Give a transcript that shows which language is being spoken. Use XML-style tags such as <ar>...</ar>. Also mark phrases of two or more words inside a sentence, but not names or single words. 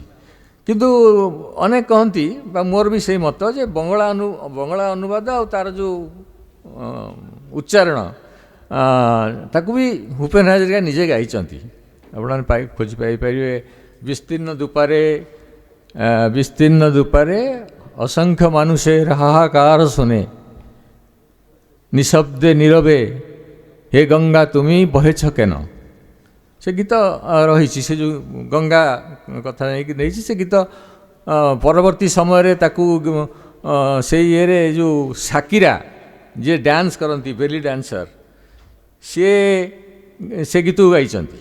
<or>କିନ୍ତୁ ଅନେକ କହନ୍ତି, ବା ମୋର ବି ସେଇ ମତ, ଯେ ବଙ୍ଗଳା ଅନୁବାଦ ଆଉ ତାର ଯେଉଁ ଉଚ୍ଚାରଣ ତାକୁ ବି ଭୂପେନ ହାଜରିକା ନିଜେ ଗାଇଛନ୍ତି। ଆପଣମାନେ ଖୋଜି ପାଇପାରିବେ।</or> <bn>বিস্তীর্ণ দুপারে অসংখ্য মানুষের হাহাকার শুনে নিঃশব্দে নীরবে হে গঙ্গা তুমি বহেছ কেন।</bn> <or>ସେ ଗୀତ ରହିଛି। ସେ ଯେଉଁ ଗଙ୍ଗା କଥା ନେଇକି ନେଇଛି ସେ ଗୀତ। ପରବର୍ତ୍ତୀ ସମୟରେ ତାକୁ ସେଇ ଇଏରେ ଯେଉଁ ସାକିରା ଯିଏ ଡ୍ୟାନ୍ସ କରନ୍ତି,</or> <en>belly dance,</en> <or>ସିଏ ସେ ଗୀତକୁ ଗାଇଛନ୍ତି।</or>